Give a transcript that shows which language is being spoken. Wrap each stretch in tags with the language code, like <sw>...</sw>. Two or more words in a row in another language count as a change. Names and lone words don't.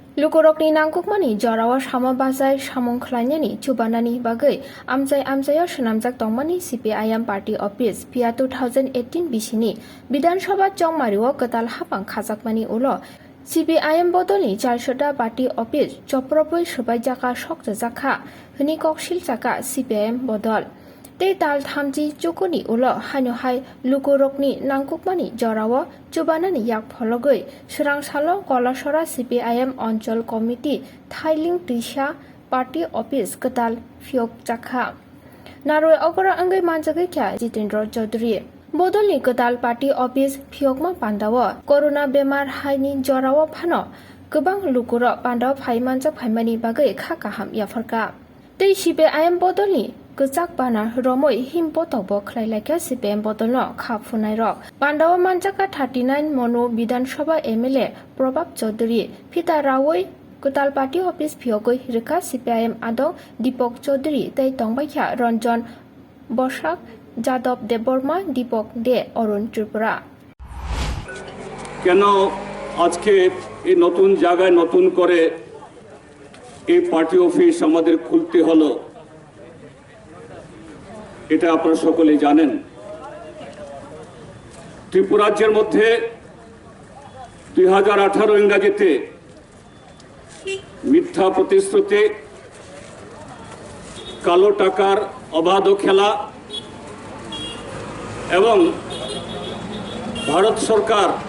<trp>Lukurokni nangkukmani jorawa sama bazai samung khlainyani chubanani bagai amchai shenamjak tongmani CPIM</trp> <en>party office</en> <trp>pia 2018 bisini Bidhan Sabha chongmariwo kwtal hapang khajakmani ulo CPIM bodolni Jalshota</trp> <en>party office</en> <trp>chopropoi rwjakha sokjakha hini koksil chaka CPIM bodol Tei tal thamji chukuni ulo hanyuhai lukurokni nangkukmani jorawo chubanani yak phologoi srangsalo kalacharra CPIM</trp> <bn>অঞ্চল কমিটি</bn> <trp>thalik twisa</trp> <en>party office</en> <trp>kwtal phiyokgwi naroi ogora angai manjagai kya Jitendra Chaudhary bodolni kwtal</trp> <en>party office</en> <trp>phiyokma pandawo corona bemar haini jorawo phano gobang lukuro pandaw phaimanjak phaimani bagai kha kaham yafarka tei CPIM bodolni Kecak bana romoi himpo tobo khlailaka CPIM bodolno khapfunai rok Pandawa manjaka 39 mono Bidhan Sabha MLA Probab Chaudhary Pita Rawoi Kwtal</trp> <en>party office</en> <trp>phiyokgwi rika CPIM adong Dipok Chaudhary tei tongbaikha Ranjan Bosak Jadab Deborma Dipok De Arun Tripura</trp> <bn>কেন আজকে এই নতুন জায়গায় নতুন করে এই পার্টি অফিস আমাদের খুলতে হলো এটা আপনারা সকলেই জানেন ত্রিপুরা রাজ্যের মধ্যে 2018 ইংরেজিতে মিথ্যা প্রতিশ্রুতি কালো টাকার অবাধ খেলা এবং ভারত সরকার</bn>